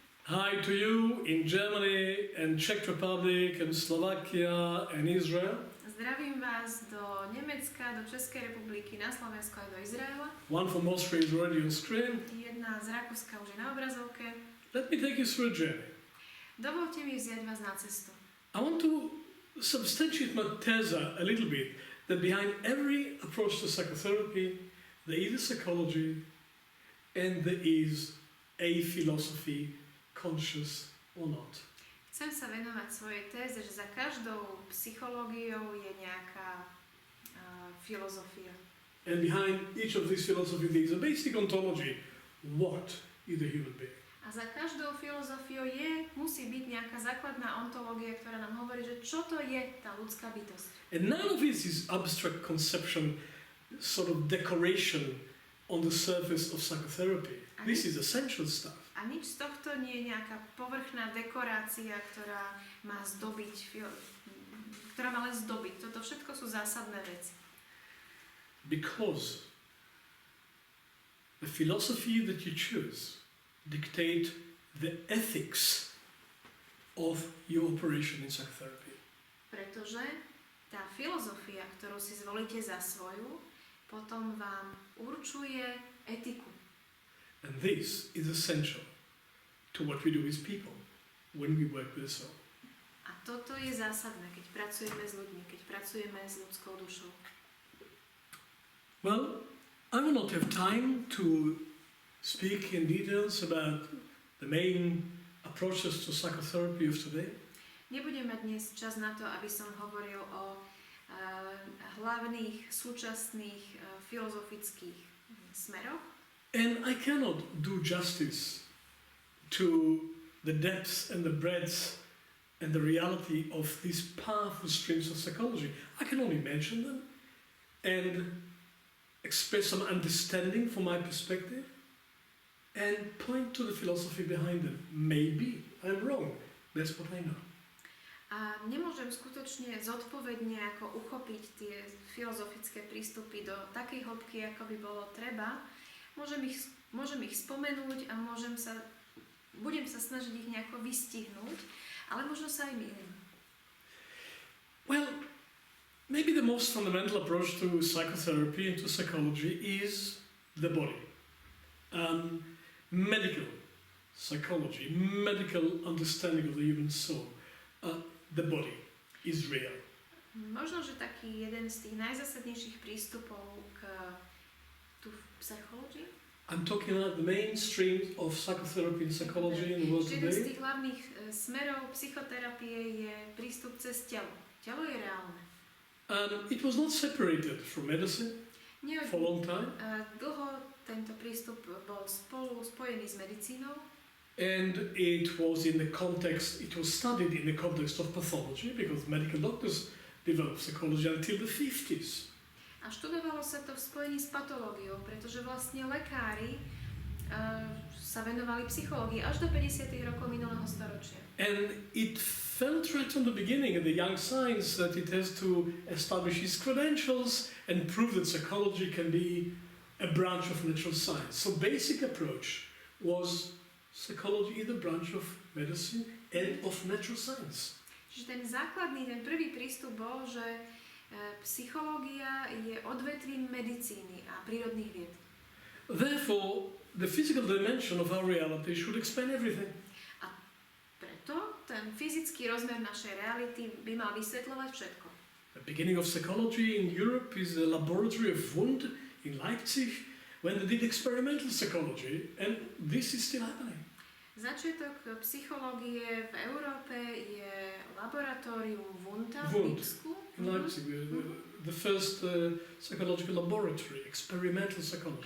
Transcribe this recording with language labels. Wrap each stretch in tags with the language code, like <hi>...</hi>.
<en>Hi to you in Germany and Czech Republic and Slovakia and Israel.</en> <sk>Zdravím vás do Nemecka, do Českej republiky, na Slovensku aj do Izraela.</sk> <en>One from Austria is already on screen.</en> <sk>Jedna z Rakúska už je na obrazovke.</sk> <en>Let me take you through a journey.</en> <sk>Dovolte mi vziať vás na cestu.</sk> <en>I want to substantiate my tese a little bit, that behind every approach to psychotherapy, there is a psychology and there is a philosophy, conscious or not.</en> <sk>Chcem sa venovať svojej téze, že za každou psychológiou je nejaká filozofia.</sk> <en>And behind each of these philosophies there is a basic ontology. What is a human being?</en> <sk>A za každou filozofiou musí byť nejaká základná ontológia, ktorá nám hovorí, že čo to je tá ľudská bytosť.</sk> <en>And none of this is abstract conception, sort of decoration on the surface of psychotherapy. This is essential stuff.</en> <sk>A nič z tohto nie je nejaká povrchná dekorácia, ktorá má len zdobiť. Toto všetko sú zásadné veci.</sk> <en>Because the philosophy that you choose dictate the ethics of your operation in psychotherapy.</en> <sk>Pretože tá filozofia, ktorú si zvolíte za svoju, potom vám určuje etiku.</sk> <en>And this is essential to what we do with people when we work with the soul.</en> <sk>A toto je zásadné, keď pracujeme s ľuďmi, keď pracujeme s ľudskou dušou.</sk> <en>Well, I will not have time to speak in details about the main approaches to psychotherapy of today.</en> <sk>Nebudem mať dnes čas na to, aby som hovoril o hlavných súčasných filozofických smeroch.</sk> <en>And I cannot do justice to the depth and the breadth and the reality of these powerful streams of psychology. I can only mention them and express some understanding from my perspective and point to the philosophy behind them. Maybe I'm wrong. That's what I know.</en> <sk>A nemôžem skutočne zodpovedne ako uchopiť tie filozofické prístupy do takej hĺbky, ako by bolo treba. Môžem ich spomenúť a budem sa snažiť ich nejako vystihnúť, ale možno sa aj mýlim.</sk> <en>Well, maybe the most fundamental approach to psychotherapy and to psychology is the body. Medical psychology, medical understanding of the human soul. The body is real.</en> <sk>Možno, že taký jeden z tých najzásadnejších prístupov</sk> <en>to psychology. I'm talking about the mainstream of psychotherapy and psychology in the world</en> <sk>Jeden z</sk> <en>today.</en> <sk>tých hlavných smerov psychoterapie je prístup cez telo. Telo je reálne.</sk> <en>It was not separated from medicine for a long time.</en> <sk>Dlho tento prístup bol spojený s medicínou.</sk> <en>And it was studied in the context of pathology because medical doctors developed psychology until the 50s.</en> <sk>A študovalo sa to v spojení s patológiou, pretože vlastne lekári sa venovali psychológii až do 50. rokov minulého storočia.</sk> <en>And it felt right from the beginning in the young science that it has to establish its credentials and prove that psychology can be a branch of natural science. So basic approach was psychology is a branch of medicine and of natural science.</en> <sk>Čiže ten prvý prístup bol, že psychológia je odvetvím medicíny a prírodných vied.</sk> <en>Therefore, the physical dimension of our reality should explain everything.</en> <sk>A preto ten fyzický rozmer našej reality by mal vysvetľovať všetko.</sk> <en>The beginning of psychology in Europe is a laboratory of Wundt in Leipzig when they did experimental psychology, and this is still happening.</en> <sk>Začiatok psychológie v Európe je laboratórium Wundta v Lipsku.</sk> <en>In Leipzig, the first psychological laboratory, experimental psychology.</en>